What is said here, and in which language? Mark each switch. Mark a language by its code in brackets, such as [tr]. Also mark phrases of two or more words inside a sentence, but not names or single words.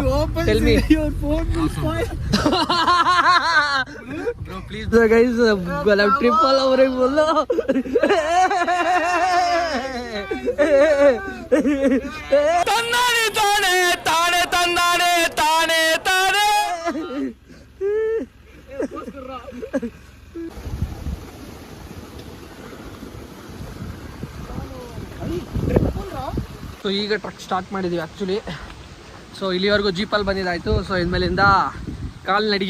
[en] Tell me. Your phone will spoil. Bro, please. So guys, gonna trip all over it, bolo. Tannane tane tane tannane tane tane. [kn] ಸೊ ಈಗ ಟ್ರಕ್ ಸ್ಟಾರ್ಟ್ ಮಾಡಿದ್ದೀವಿ ಆ್ಯಕ್ಚುಲಿ. ಸೊ ಇಲ್ಲಿವರೆಗೂ ಜೀಪಲ್ಲಿ ಬಂದಿದ್ದಾಯಿತು. ಸೊ ಇನ್ಮೇಲಿಂದ ಕಾಲ್ನಡಿಗೆ.